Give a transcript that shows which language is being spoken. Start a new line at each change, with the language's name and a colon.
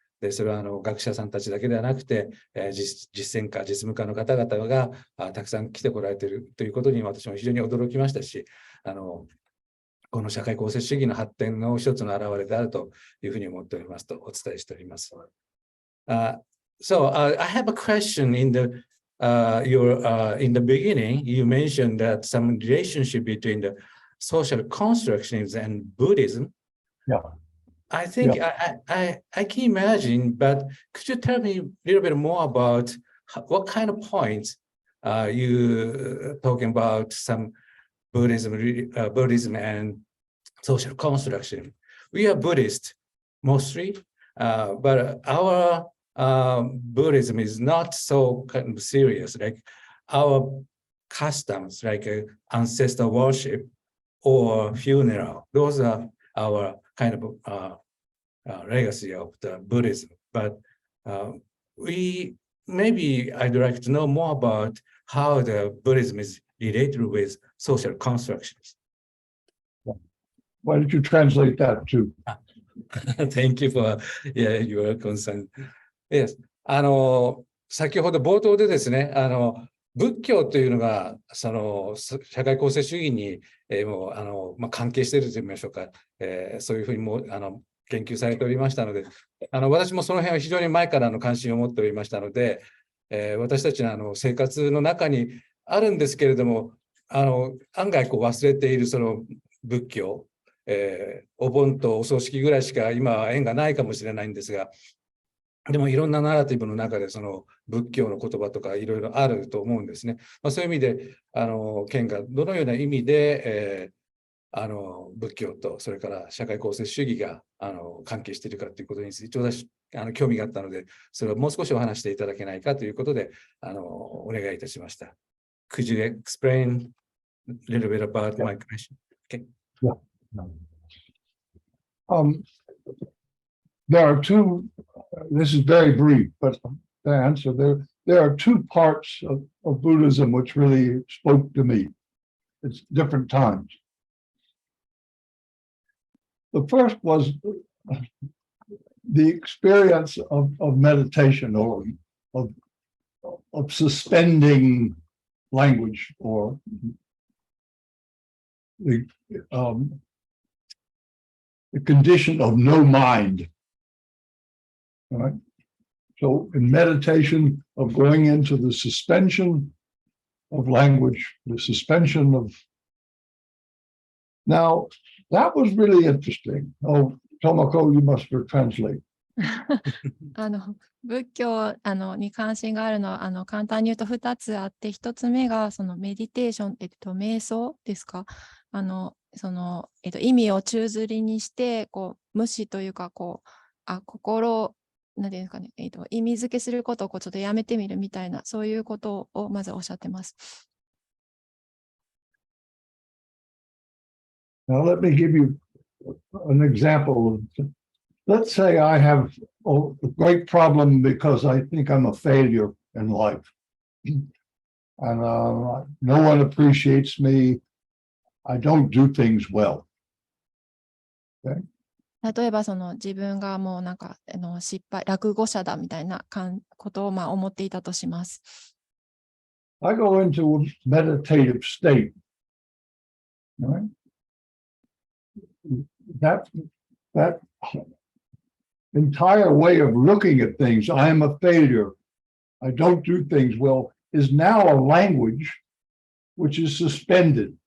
Japanese: で、それは学者さんたちだけではなくて、実践家、実務家の方々がたくさん来てこられているということに私も非常に驚きましたし、この社会構成主義の発展の一つの表れであるというふうに思っておりますとお伝えしております。
English: So I have a question in the in the beginning. You mentioned that some relationship between the social constructionism and Buddhism. Yeah. I think I can imagine, but could you tell me a little bit more about what kind of points you talking about some Buddhism and social construction? We are Buddhist mostly, but our Buddhism is not so kind of serious. Like our customs, like ancestor worship or funeral, those are our kind of legacy of the Buddhism. But maybe I'd like to know more about how the Buddhism is related with social constructions. Why don't you translate that too? Thank you for your concern. Yes.
Japanese: 先ほど冒頭でですね、仏教というのがその社会構成主義に、もう関係していると言いましょうか、そういうふうにも研究されておりましたので、私もその辺は非常に前から関心を持っておりましたので、私たちの生活の中にあるんですけれども、案外忘れているその仏教、お盆とお葬式ぐらいしか今は縁がないかもしれないんですが、でもいろんなナラティブの中でその仏教の言葉とかいろいろあると思うんですね。そういう意味で県がどのような意味で、仏教とそれから社会構成主義が関係しているかということについて私興味があったので、それをもう少しお話していただけないかということでお願いいたしました。
English: Could you explain a little bit about my question? Okay. Yeah. There are two, this is very brief, but the answer there are two parts of Buddhism which really spoke to me. It's different times. The first was the experience of meditation or of suspending language or the condition of no mind. All right. So in meditation of going into the suspension of language, the suspension of. Now, that was really interesting. Oh, Tomoko, you must translate.
Japanese: 仏教に関心があるのは簡単に言うと2つあって、1つ目がそのメディテーション、瞑想ですか。意味を宙づりにして無視というか心なんていうんですかね、意味付けすることをちょっとやめてみるみたいな、そういうことをまずおっしゃってます。
English: Now, let me give you an example. Let's say I have a great problem because I think I'm a failure in life. And no one appreciates me. I don't do things well. Okay?
Japanese: 例えば自分がもうなんか失敗、落語者だみたいなことを思っていたとします。
English: I go into a meditative state. Right? That entire way of looking at things, I am a failure, I don't do things well, is now a language which is suspended.